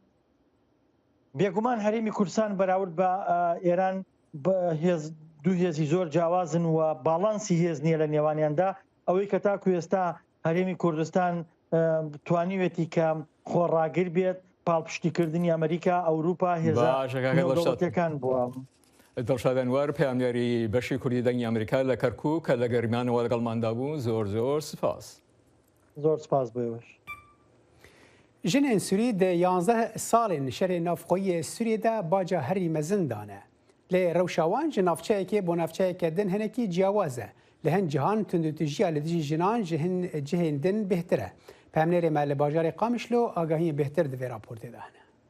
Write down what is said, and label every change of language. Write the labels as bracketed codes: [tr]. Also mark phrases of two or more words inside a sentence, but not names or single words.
[ckb] بێگومان هەرێمی کوردستان بەراورد بە ئێران دوو هێزی زۆر جیاوازن و باڵانسی هێز نییە لە نێوانیاندا ئەوەی کە تاکو ئێستا هەرێمی کوردستان توانیوێتی کە خۆڕاگر بێت پاڵپشتیکردنی ئەمریکا ئەوروپا هێزەکان بووە. دڵشاد ئەنوار پەیامداری بەشی کوردی دەنگی ئەمریکا لە کەرکووک کە لە گەرمیانەوە لەگەڵماندا بوو زۆر سپاس. زۆر سپاس بۆیەوەش. [ku] Jinên Sûrî de 11 salên şerê navxweyî Sûriyê de baca herî mezin dane. Lê rewşawan ji navçeyekê bo navçeyeke din hinekî ciyawaz e. Li hin cihan tundûtijiya li dijî jinan ji hin cihên din bêhtir e. Pemnêrê me li bajarê Qamişlo agahiyên bêhtir di vê raportê de hene.